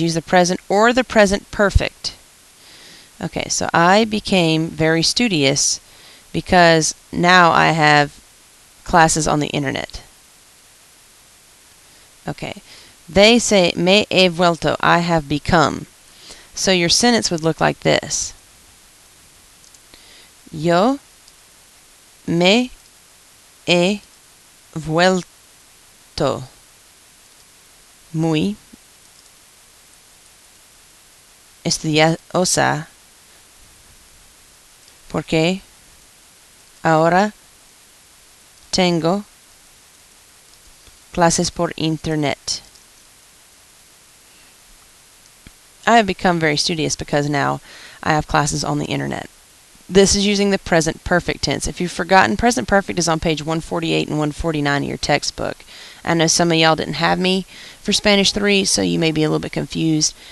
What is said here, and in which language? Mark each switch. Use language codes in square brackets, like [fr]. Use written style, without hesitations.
[en] Use the present or the present perfect. Okay, so I became very studious because now I have classes on the internet. Okay, they say, [es] me he vuelto, [en] I have become. So your sentence would look like this. [es] Yo me he vuelto muy estudiosa porque ahora tengo clases por internet. [en] I have become very studious because now I have classes on the internet. This is using the present perfect tense. If you've forgotten, present perfect is on page 148 and 149 of your textbook. I know some of y'all didn't have me for Spanish 3, so you may be a little bit confused.